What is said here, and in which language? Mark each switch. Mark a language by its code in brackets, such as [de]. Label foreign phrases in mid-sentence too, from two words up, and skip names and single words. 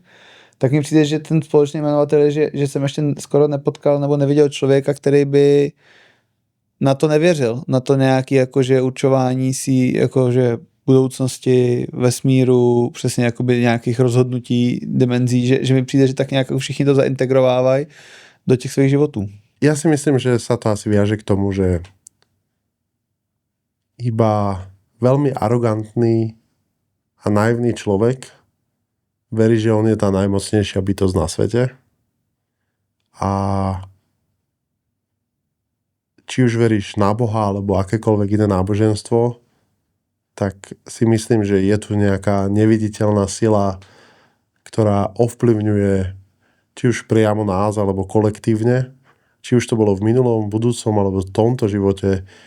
[cs] Tak mi přijde, že ten společný jmenovatel je, že jsem ještě skoro nepotkal nebo neviděl člověka, který by na to nevěřil. Na to nějaký jakože určování si jakože budoucnosti, vesmíru, přesně jakoby nějakých rozhodnutí, dimenzí, že mi přijde, že tak nějak všichni to zaintegrovávají do těch svých životů. [sk] Ja si myslím, že sa to asi viaže k tomu, že iba veľmi arogantný a naivný človek verí, že on je tá najmocnejšia bytosť na svete A či už veríš na Boha alebo akékoľvek iné náboženstvo, tak si myslím, že je tu nejaká neviditeľná sila, ktorá ovplyvňuje či už priamo nás alebo kolektívne, či už to bolo v minulom, budúcom alebo v tomto živote.